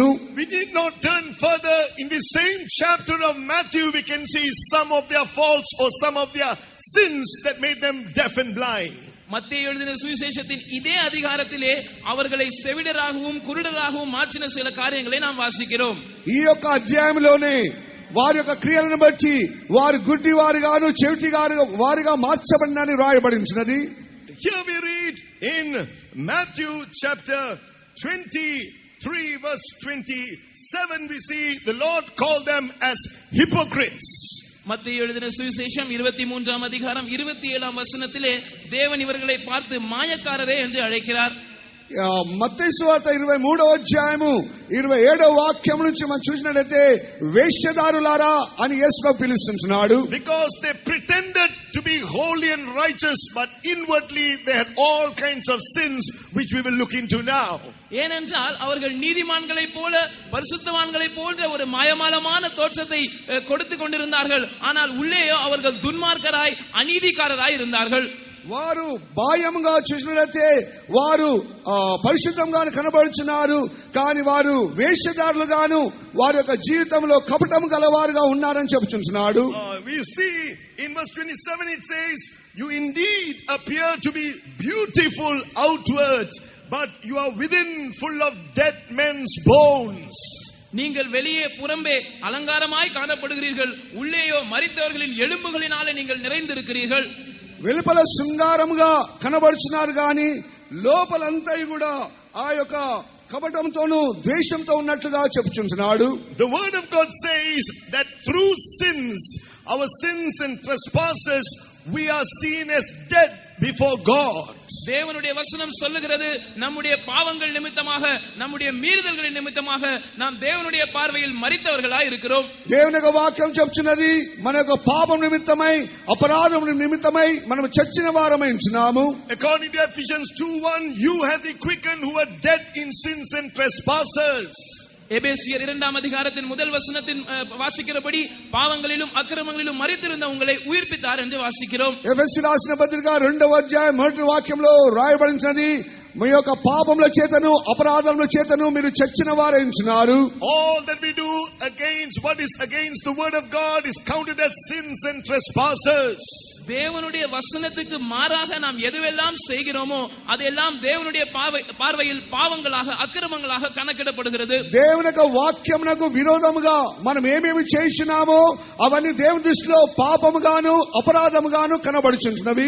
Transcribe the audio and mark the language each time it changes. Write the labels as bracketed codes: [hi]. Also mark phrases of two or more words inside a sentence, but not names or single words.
[en] We need not turn further. In the same chapter of Matthew we can see some of their faults or some of their sins that made them deaf and blind. [ta] மத்தேயு எழுதின சுவிசேஷத்தின் இதே அதிகாரத்திலே அவர்களை செவிடராகவும் குருடராகவும் மாற்றின சில காரியங்களை நாம் வாசிக்கிறோம். [te] ఈ యొక్క అధ్యాయంలోనే వారి యొక్క క్రియలను బట్టి వారు గుడ్డి వారిగాను చెవిటి వారిగా మార్చబడినని రాయబడించినది. [en] here we read in Matthew chapter 23 verse 27, we see the Lord called them as hypocrites. [ta] மத்தேயு எழுதின சுவிசேஷம் 23ஆம் அதிகாரம் 27ஆம் வசனத்திலே தேவன் இவர்களை பார்த்து மாயக்காரரே என்று அழைக்கிறார். [te] మత్తయి సువార్త 23వ అధ్యాయము 27వ వాక్యం నుంచి మనం చూసినట్లయితే వేశ్యదారులారా అని యేసు పిలుస్తున్నాడు. [en] Because they pretended to be holy and righteous, but inwardly they had all kinds of sins which we will look into now. [ta] ஏனென்றால் அவர்கள் நீதிமான்களைப் போல பரிசுத்தவான்களைப் போன்ற ஒரு மாயமாலமான தோற்றத்தை கொடுத்து கொண்டிருந்தார்கள். ஆனால் உள்ளேயோ அவர்கள் துன்மார்க்கராய் அநீதிக்காரராய் இருந்தார்கள். [te] వారు బాహ్యంగా చూసినట్లయితే వారు పరిశుద్ధంగా కనబడుచున్నారు, కానీ వారు వేషధారులుగాను వారి యొక్క జీవితంలో కపటం గలవారుగా ఉన్నారని చెప్పుచున్నాడు. [en] We see in verse 27 it says, you indeed appear to be beautiful outward, but you are within full of dead men's bones. [ta] நீங்கள் வெளியே புறம்பே அலங்காரமாய் காணப்படுகிறீர்கள், உள்ளேயோ மரித்தவர்களின் எலும்புகளினாலே நீங்கள் நிறைந்திருக்கிறீர்கள். [te] వెలుపల శృంగారముగా కనబడుచున్నారు గాని లోపలంతా కూడా ఆ యొక్క కపటంతోను ద్వేషంతో ఉన్నట్లుగా చెప్పుచున్నాడు. [en] The word of God says that through sins, our sins and trespasses, we are seen as dead before God. [ta] தேவனுடைய வசனம் சொல்லுகிறது, நம்முடைய பாவங்கள் நிமித்தமாக நம்முடைய மீறுதல்களின் நிமித்தமாக நாம் தேவனுடைய பார்வையில் மரித்தவர்களாய் இருக்கிறோம். [te] దేవుని యొక్క వాక్యం చెప్తున్నది, మన యొక్క పాపం నిమిత్తమై అపరాధం నిమిత్తమై మనం చచ్చిన వారమై ఉన్నాము. [en] According to Ephesians 2:1, you have the quickened who are dead in sins and trespasses. [ta] எபேசியர் 2ஆம் அதிகாரத்தின் முதல் வசனத்தின் வாசிக்கிறபடி பாவங்களிலும் அக்கிரமங்களிலும் மரித்திருந்த உங்களை உயிர்ப்பித்தார் என்று வாசிக்கிறோம். [te] ఎఫెసీ రాసిన పత్రిక 2వ అధ్యాయం 1వ వాక్యంలో రాయబడినది, మీ యొక్క పాపముల చేతను అపరాధముల చేతను మీరు చచ్చిన వారై ఉన్నారు. [en] All that we do against what is against the word of God is counted as sins and trespasses. [ta] தேவனுடைய வசனத்துக்கு மாறாக நாம் எதுவெல்லாம் செய்கிறோமோ அதெல்லாம் தேவனுடைய பார்வையில் பாவங்களாக அக்கிரமங்களாக கணக்கிடப்படுகிறது. [te] దేవుని యొక్క వాక్యమునకు విరోధముగా మనం ఏమేమి చేస్తున్నామో అవన్నీ దేవుని దృష్టిలో పాపముగాను అపరాధముగాను కనబడుచున్నవి.